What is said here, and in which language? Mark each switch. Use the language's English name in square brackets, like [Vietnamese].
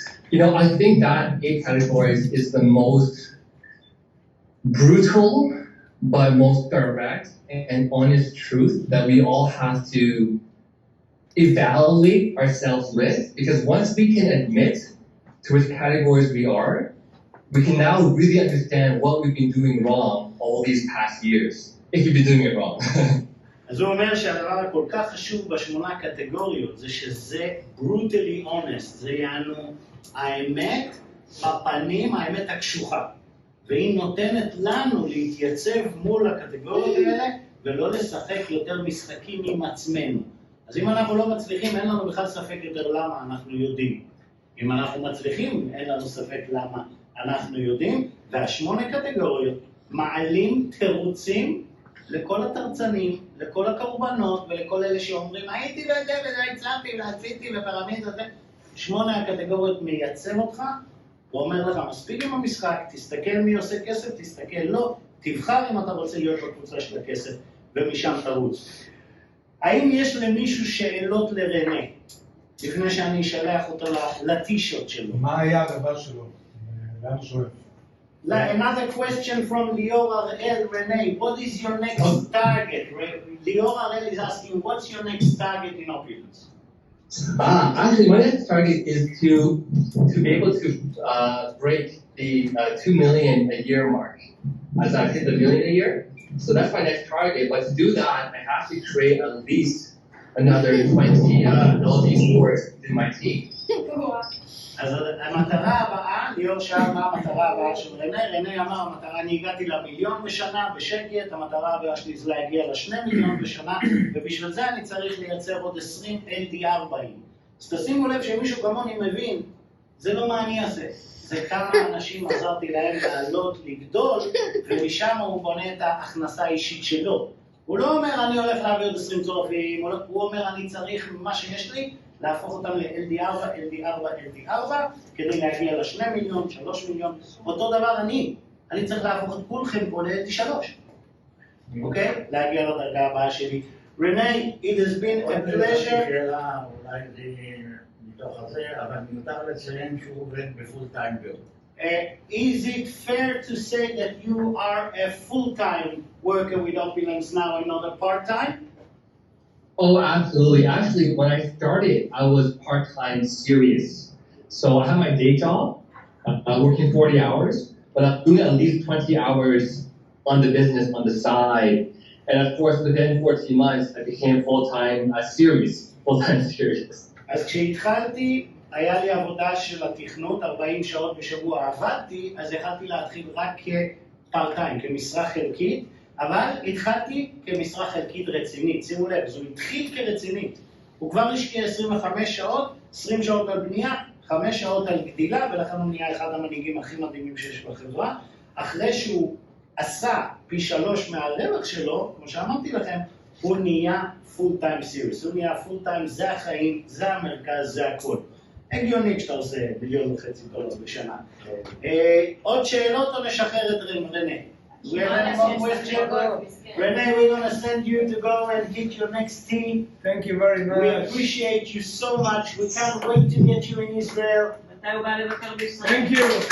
[English] You know, I think that 8 categories is the most brutal but most direct and honest truth that we all have to evaluate ourselves with, because once we can admit to which categories we are, we can now really understand what we've been doing wrong all these past years, if we've been doing it wrong. [Hebrew] אז הוא אומר שהדבר הכל כך חשוב בשמונה קטגוריות זה שזה [English] brutally honest, [Hebrew] זה יענו האמת בפנים, האמת הקשוחה. והיא נותנת לנו להתייצב מול הקטגוריות האלה ולא לשחק יותר משחקים עם עצמנו. אז אם אנחנו לא מצליחים, אין לנו בכלל ספק יותר למה אנחנו יודעים. אם אנחנו מצליחים, אין לנו ספק למה אנחנו יודעים. והשמונה קטגוריות מעלים תירוצים לכל התרצנים, לכל הקורבנות ולכל אלה שאומרים הייתי וזה וזה הצלחתי ועשיתי ופירמיד וזה. 8 הקטגוריות מייצב אותך, הוא אומר לך מספיק עם המשחק, תסתכל מי עושה כסף, תסתכל לא, תבחר אם אתה רוצה להיות בקבוצה של הכסף ומשם תרוץ. האם יש למישהו שאלות לרנה, לפני שאני אשלח אותו לטישוט שלו? מה היה הדבר שלו? לאן הוא שואף? [English] Another question from ליאו הראל, Rene, what is your next target? ליאו הראל is asking, what's your next target in Opiolens? Actually, my next target is to be able to break the 2 million a year mark, as I hit the million a year. So that's my next target. But to do that, I have to create at least another 20 LG sports in my team. [Hebrew] אז המטרה הבאה, ליאור שאל מה המטרה הבאה של רנה, רנה אמר, המטרה, אני הגעתי למיליון בשנה בשקט, המטרה הבאה שלי זה להגיע ל2 מיליון בשנה, ובשביל זה אני צריך לייצר עוד 20 LD40. אז תשימו לב שמישהו כמוני מבין, זה לא מה אני אעשה, זה כמה אנשים עזרתי להם לעלות, לגדול, ומשם הוא בונה את ההכנסה האישית שלו. הוא לא אומר, אני הולך להביא עוד 20 צורפים, הוא אומר, אני צריך מה שיש לי, להפוך אותם ל-LD4, LD4, LD4, כדי להגיע ל2 מיליון, 3 מיליון. אותו דבר אני צריך להפוך את כולכם פה ל-LD3. אוקיי? להגיע לדרגה הבאה שלי. [English] רנה, it has been a pleasure. [Hebrew] שאלה, אולי זה מתוך הזה, אבל מיותר לציין שהוא עובד בפול טיים ג'וב. [English] Is it fair to say that you are a full-time worker with Opiolens now and not a part-time? Oh, absolutely. Actually, when I started, I was part-time serious. So I have my day job, working 40 hours, but I'm doing at least 20 hours on the business on the side. And of course, within 14 months, I became full-time serious. [Hebrew] אז כשהתחלתי, היה לי עבודה של התכנות, 40 שעות בשבוע עבדתי, אז יכלתי להתחיל רק כפארט-טיים, כמשרה חלקית, אבל התחלתי כמשרה חלקית רצינית. שימו לב, זו התחיל כרצינית. הוא כבר השקיע 25 שעות, 20 שעות על בנייה, 5 שעות על גדילה, ולכן הוא נהיה אחד המנהיגים הכי מדהימים שיש בחברה. אחרי שהוא עשה פי 3 מהרווח שלו, כמו שאמרתי לכם, הוא נהיה פול טיים סיריוס. הוא נהיה פול טיים, זה החיים, זה המרכז, זה הכל. הגיוני כשאתה עושה $1.5 מיליון בשנה. עוד שאלות או נשחרר את רנה? [English] We have any more questions? Renee, we're going to send you to go and hit your next team. Thank you very much. We appreciate you so much. We can't wait to get you in Israel. Thank you.